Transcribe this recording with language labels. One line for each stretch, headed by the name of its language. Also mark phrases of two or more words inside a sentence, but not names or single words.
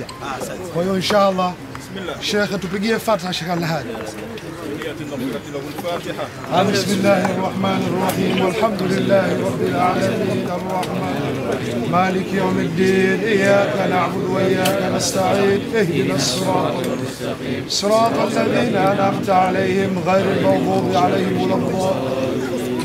Swahili: Kwa hiyo inshallah Sheikh tupigie Fatiha. Sheikh Al-Hadi.
Arabic: بسم الله الرحمن الرحيم والحمد لله رب العالمين الرحمن الرحيم مالك يوم الدين إياك نعبد وإياك نستعين اهدنا الصراط المستقيم صراط الذين أنعمت عليهم غير المغضوب عليهم ولا الضالين